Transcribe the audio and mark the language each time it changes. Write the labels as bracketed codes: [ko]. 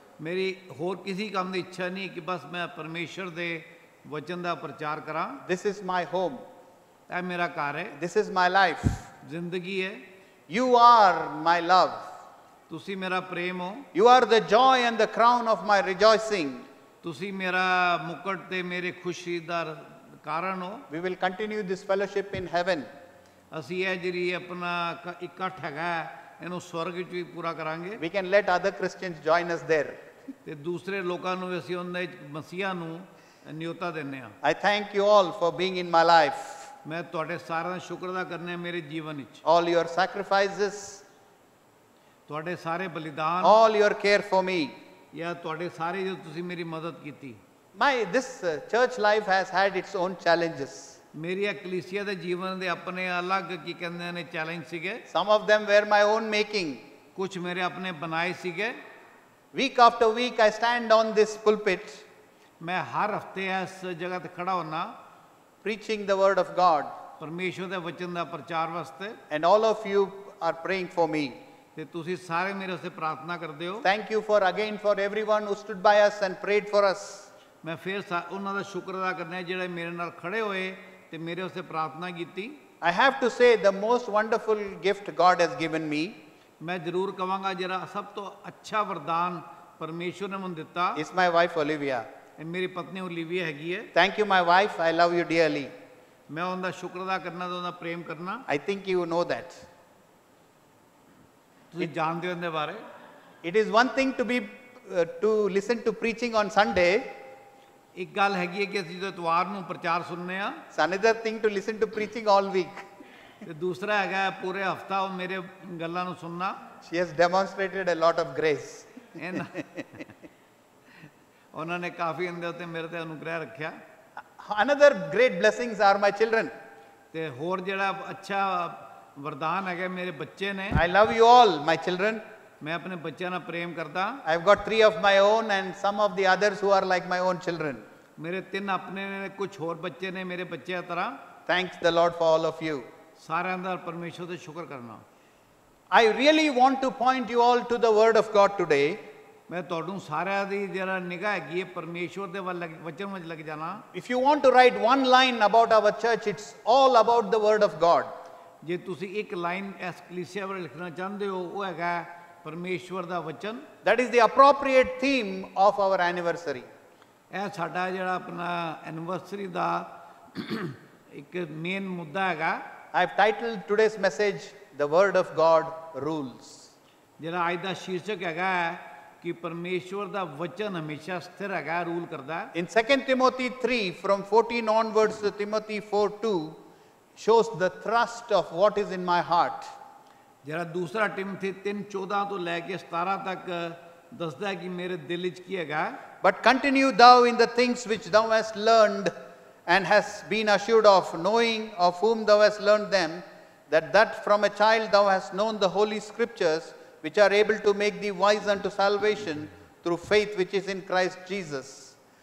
[pa] ਮੇਰੀ ਹੋਰ ਕਿਸੇ ਕੰਮ ਦੀ ਇੱਛਾ ਨਹੀਂ ਕਿ ਬਸ ਮੈਂ ਪਰਮੇਸ਼ਵਰ ਦੇ ਵਚਨ ਦਾ ਪ੍ਰਚਾਰ ਕਰਾਂ [en] This is my home. [pa] ਇਹ ਮੇਰਾ ਘਰ ਹੈ [en] This is my life. [pa] ਜ਼ਿੰਦਗੀ ਹੈ [en] You are my love. [pa] ਤੁਸੀਂ ਮੇਰਾ ਪ੍ਰੇਮ ਹੋ [en] You are the joy and the crown of my rejoicing. [pa] ਤੁਸੀਂ ਮੇਰਾ ਮੁਕਟ ਤੇ ਮੇਰੇ ਖੁਸ਼ੀ ਦਾ ਕਾਰਨ ਹੋ [en] We will continue this fellowship in heaven. [pa] ਅਸੀਂ ਇਹ ਜਿਹੜੀ ਆਪਣਾ ਇਕੱਠ ਹੈਗਾ ਇਹਨੂੰ ਸਵਰਗ ਵਿੱਚ ਵੀ ਪੂਰਾ ਕਰਾਂਗੇ [en] We can let other Christians join us there. [pa] ਤੇ ਦੂਸਰੇ ਲੋਕਾਂ ਨੂੰ ਅਸੀਂ ਉਹਨਾਂ ਮਸੀਹਾ ਨੂੰ ਨਿਯੋਤਾ ਦਿੰਦੇ ਹਾਂ [en] I thank you all for being in my life. [pa] ਮੈਂ ਤੁਹਾਡੇ ਸਾਰਿਆਂ ਦਾ ਸ਼ੁਕਰ ਅਦਾ ਕਰਨਾ ਮੇਰੇ ਜੀਵਨ ਵਿੱਚ [en] All your sacrifices, [pa] ਤੁਹਾਡੇ ਸਾਰੇ ਬਲੀਦਾਨ [en] all your care for me. [pa] ਜਾਂ ਤੁਹਾਡੇ ਸਾਰੇ ਜੋ ਤੁਸੀਂ ਮੇਰੀ ਮਦਦ ਕੀਤੀ [en] This church life has had its own challenges. [pa] ਮੇਰੀ ਕਲੀਸਿਆ ਦੇ ਜੀਵਨ ਦੇ ਆਪਣੇ ਅਲੱਗ ਕੀ ਕਹਿੰਦੇ ਨੇ ਚੈਲੰਜ ਸੀਗੇ [en] Some of them were my own making. [pa] ਕੁਝ ਮੇਰੇ ਆਪਣੇ ਬਣਾਏ ਸੀਗੇ [en] Week after week I stand on this pulpit [pa] ਮੈਂ ਹਰ ਹਫਤੇ ਇਸ ਜਗ੍ਹਾ ਤੇ ਖੜਾ ਹੁੰਨਾ [en] preaching the word of God. [pa] ਪਰਮੇਸ਼ਵਰ ਦੇ ਵਚਨ ਦਾ ਪ੍ਰਚਾਰ ਵਾਸਤੇ [en] And all of you are praying for me. [pa] ਤੇ ਤੁਸੀਂ ਸਾਰੇ ਮੇਰੇ ਵਾਸਤੇ ਪ੍ਰਾਰਥਨਾ ਕਰਦੇ ਹੋ [en] Thank you for everyone who stood by us and prayed for us. [pa] ਮੈਂ ਫਿਰ ਉਹਨਾਂ ਦਾ ਸ਼ੁਕਰ ਅਦਾ ਕਰਨਾ ਜਿਹੜੇ ਮੇਰੇ ਨਾਲ ਖੜੇ ਹੋਏ ਤੇ ਮੇਰੇ ਵਾਸਤੇ ਪ੍ਰਾਰਥਨਾ ਕੀਤੀ [en] I have to say the most wonderful gift God has given me [pa] ਮੈਂ ਜ਼ਰੂਰ ਕਵਾਂਗਾ ਜਿਹੜਾ ਸਭ ਤੋਂ ਅੱਛਾ ਵਰਦਾਨ ਪਰਮੇਸ਼ਵਰ ਨੇ ਮੈਨੂੰ ਦਿੱਤਾ [en] is my wife Olivia. [pa] ਇਹ ਮੇਰੀ ਪਤਨੀ ਓਲੀਵੀਆ ਹੈਗੀ ਹੈ [en] Thank you, my wife. I love you dearly. [pa] ਮੈਂ ਉਹਦਾ ਸ਼ੁਕਰ ਅਦਾ ਕਰਨਾ ਤੇ ਉਹਦਾ ਪ੍ਰੇਮ ਕਰਨਾ [en] I think you know that. [pa] ਤੁਸੀਂ ਜਾਣਦੇ ਹੋ ਇਹਦੇ ਬਾਰੇ [en] It is one thing to listen to preaching on Sunday. [pa] ਇੱਕ ਗੱਲ ਹੈਗੀ ਹੈ ਕਿ ਅਸੀਂ ਜਦੋਂ ਇਤਵਾਰ ਨੂੰ ਪ੍ਰਚਾਰ ਸੁਣਨੇ ਆ [en] It's another thing to listen to preaching all week. [pa] ਤੇ ਦੂਸਰਾ ਹੈਗਾ ਪੂਰੇ ਹਫਤਾ ਉਹ ਮੇਰੇ ਗੱਲਾਂ ਨੂੰ ਸੁਣਨਾ [en] She has demonstrated a lot of grace. [pa] ਉਹਨਾਂ ਨੇ ਕਾਫੀ ਇਹਦੇ ਉੱਤੇ ਮੇਰੇ ਤੇ ਅਨੁਗ੍ਰਹਿ ਰੱਖਿਆ [en] Another great blessings are my children. [pa] ਤੇ ਹੋਰ ਜਿਹੜਾ ਅੱਛਾ ਵਰਦਾਨ ਹੈਗਾ ਮੇਰੇ ਬੱਚੇ ਨੇ [en] I love you all, my children. [pa] ਮੈਂ ਆਪਣੇ ਬੱਚਿਆਂ ਨਾਲ ਪ੍ਰੇਮ ਕਰਦਾ [en] I've got 3 of my own and some of the others who are like my own children. [pa] ਮੇਰੇ 3 ਆਪਣੇ ਨੇ ਕੁਝ ਹੋਰ ਬੱਚੇ ਨੇ ਮੇਰੇ ਬੱਚਿਆਂ ਤਰ੍ਹਾਂ [en] Thanks the Lord for all of you. [pa] ਸਾਰਿਆਂ ਦਾ ਪਰਮੇਸ਼ਵਰ ਦਾ ਸ਼ੁਕਰ ਕਰਨਾ [en] I really want to point you all to the word of God today. [pa] ਮੈਂ ਤੁਹਾਨੂੰ ਸਾਰਿਆਂ ਦੀ ਜਿਹੜਾ ਨਿਗਾਹ ਹੈਗੀ ਹੈ ਪਰਮੇਸ਼ਵਰ ਦੇ ਵੱਲ ਵਚਨ ਵਿੱਚ ਲੱਗ ਜਾਣਾ [en] If you want to write one line about our church, it's all about the word of God. [pa] ਜੇ ਤੁਸੀਂ ਇੱਕ ਲਾਈਨ ਇਸ ਕਲੀਸਿਆ ਬਾਰੇ ਲਿਖਣਾ ਚਾਹੁੰਦੇ ਹੋ ਉਹ ਹੈਗਾ ਪਰਮੇਸ਼ਵਰ ਦਾ ਵਚਨ [en] That is the appropriate theme of our anniversary. [pa] ਇਹ ਸਾਡਾ ਜਿਹੜਾ ਆਪਣਾ ਐਨਵਰਸਰੀ ਦਾ ਇੱਕ ਮੇਨ ਮੁੱਦਾ ਹੈਗਾ [en] I've titled today's message, The Word of God Rules. [pa] ਜਿਹੜਾ ਅੱਜ ਦਾ ਸ਼ੀਰਸ਼ਕ ਹੈਗਾ ਕਿ ਪਰਮੇਸ਼ਵਰ ਦਾ ਵਚਨ ਹਮੇਸ਼ਾ ਸਥਿਰ ਹੈਗਾ ਰੂਲ ਕਰਦਾ ਹੈ [en] In 2 Timothy 3, from 14 onwards to Timothy 4:2, shows the thrust of what is in my heart. [pa] ਜਿਹੜਾ ਦੂਸਰਾ ਟਿਮੋਥੀ 3:14 ਤੋਂ ਲੈ ਕੇ 17 ਤੱਕ ਦੱਸਦਾ ਹੈ ਕਿ ਮੇਰੇ ਦਿਲ ਵਿੱਚ ਕੀ ਹੈਗਾ [en] But continue thou in the things which thou hast learned and hast been assured of, knowing of whom thou hast learned them, that from a child thou hast known the holy scriptures, which are able to make thee wise unto salvation through faith which is in Christ Jesus.